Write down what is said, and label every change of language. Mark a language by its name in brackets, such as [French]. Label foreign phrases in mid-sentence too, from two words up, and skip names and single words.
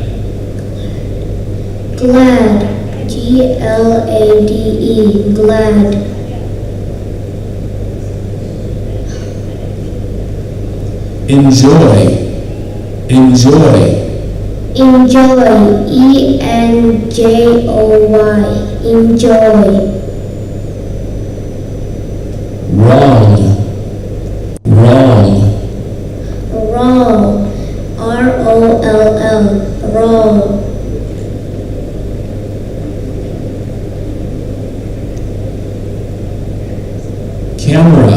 [English] Glad. G-L-A-D-E. Glad. Enjoy. Enjoy. Enjoy. E-N-J-O-Y. Enjoy. Wrong. Wrong. Wrong. R-O-L-L. Wrong. Camera.